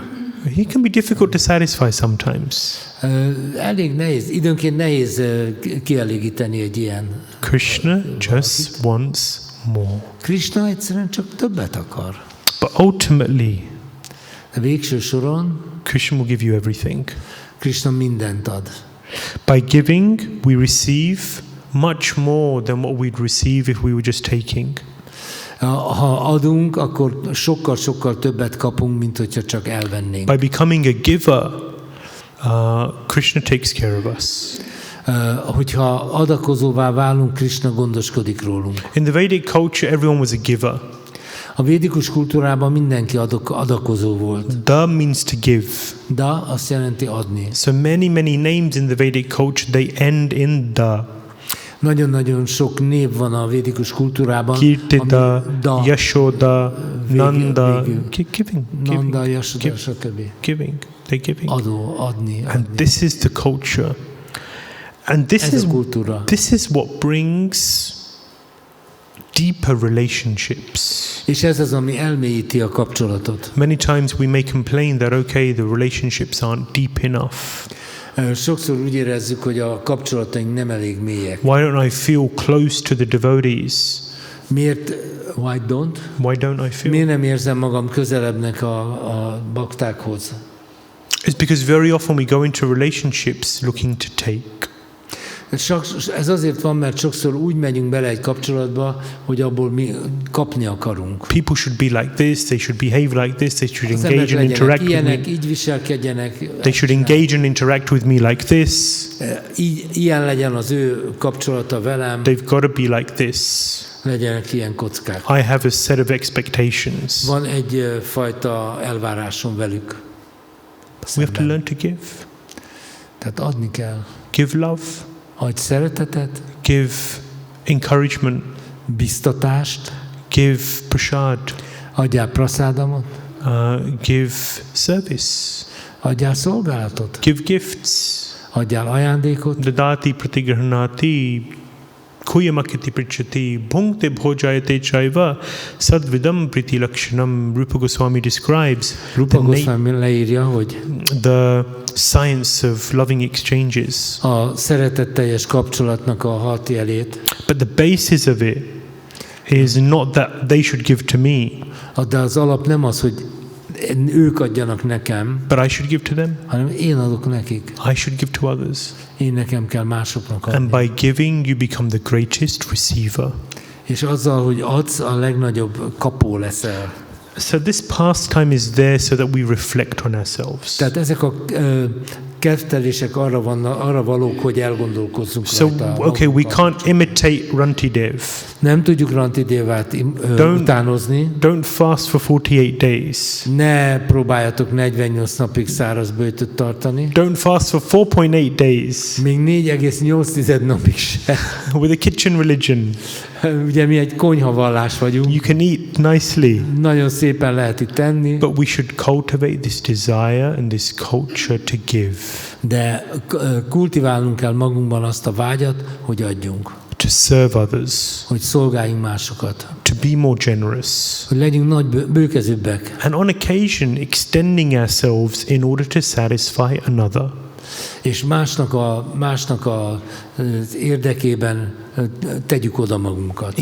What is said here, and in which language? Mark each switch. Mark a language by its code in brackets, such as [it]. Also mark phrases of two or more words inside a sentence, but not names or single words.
[en] He can be difficult to satisfy sometimes. [hu] Elég nehéz, időnként nehéz kielégíteni egy ilyen. [en] Krishna just wants more. [hu] Krishna egyszerűen csak többet akar. [en] But ultimately, [hu] De végső soron [en] Krishna will give you everything. [hu] Krishna mindent ad. [en] By giving, we receive much more than what we'd receive if we were just taking. [hu] Ha adunk, akkor sokkal többet kapunk, mint hogyha csak elvennénk. [en] By becoming a giver, Krishna takes care of us. [hu] Hogyha adakozóvá válunk, Krishna gondoskodik rólunk. [en] In the Vedic culture, everyone was a giver. [hu] A védikus kultúrában mindenki adakozó volt. [en] Da means to give. [hu] Da azt jelenti adni. [en] So many names in the Vedic culture, they end in da. [hu] Nagyon-nagyon sok név van a védikus kultúrában. [en] Kirtida, da, Yashoda, Nanda. Giving. [hu] Nanda, Yashoda, stb. [en] Giving. They're giving. [hu] Adni. [en] And this is the culture. And [hu] Ez a kultúra. [en] this is what brings deeper relationships. [hu] És ez az, ami elmélyíti a kapcsolatot. [en] Many times we may complain that, okay, the relationships aren't deep enough. [hu] Sokszor úgy érezzük, hogy a kapcsolataink nem elég mélyek. [en] Why don't I feel close to the devotees? [hu] Miért? Why [en] Don't I feel? [hu] Miért nem érzem magam közelebbnek a baktákhoz? [en] It's because very often we go into relationships looking to take. [hu] Ez azért van, mert sokszor úgy megyünk bele egy kapcsolatba, hogy abból mi kapni akarunk. [en] People should be like this, they should behave like this, they should [hu] Az [en] engage [hu] emberek [en] and interact [hu] legyenek [en] with [hu] ilyenek, [en] me. [hu] így viselkedjenek. [en] They should engage and interact with me like this. [hu] Ilyen legyen az ő kapcsolata velem. [en] They've got to be like this. [hu] Legyenek ilyen kockák. [en] I have a set of expectations. [hu] Van egy fajta elvárásom velük. [en] We have to learn to give. [hu] Tehát adni kell. [en] Give love, [hu] Adj szeretetet, [en] give encouragement, [hu] biztatást, [en] give prasad, [hu] adjál praszádamot, [en] give service, [hu] adjál szolgálatot, [en] give gifts. [hu] adjál ajándékot, [sa] Dadati pratigrahanati kuyamakiti prichati bhunkte bhojayate chaiva sadvidam priti lakshanam. [en] Rupa Goswami describes [hu] Rupa Goswami leírja, hogy [en] the science of loving exchanges. [hu] a szeretetteljes kapcsolatnak a 6 jelét, [en] But the basis of it is not that they should give to me, [hu] de az alap nem az, hogy ők adjanak nekem, [en] but I should give to them. [hu] hanem én adok nekik. [en] I should give to others. [hu] Én nekem kell másoknak [en] And [hu] adni. [en] by giving, you become the greatest receiver. [hu] És azzal, hogy adsz, a legnagyobb kapó leszel. [en] So this pastime is there so that we reflect on ourselves. [hu] Tehát ezek a kettelések arra valók, hogy elgondolkozzunk [en] So, [hu] rajta. [en] okay, we can't imitate Rantidev. [hu] Nem tudjuk Rantidévát utánozni. [en] Don't fast for 48 days. [hu] Ne próbáljatok 48 napig száraz böjtöt tartani. [en] Don't fast for 4.8 days [hu] Még 4,8 napig se. [en] with a kitchen religion. [hu] Ugye mi egy konyhavallás vagyunk. [en] You can eat nicely, [hu] Nagyon szépen lehet itt tenni, [en] but we should cultivate this desire and this culture to give, [hu] de kultiválnunk kell magunkban azt a vágyat, hogy adjunk. [en] to serve others, [hu] Hogy szolgáljunk másokat. [en] to be more generous, [hu] Hogy legyünk nagy bőkezőbbek. [en] and on occasion extending ourselves in order to satisfy another. [hu] És másnak az érdekében tegyük oda magunkat.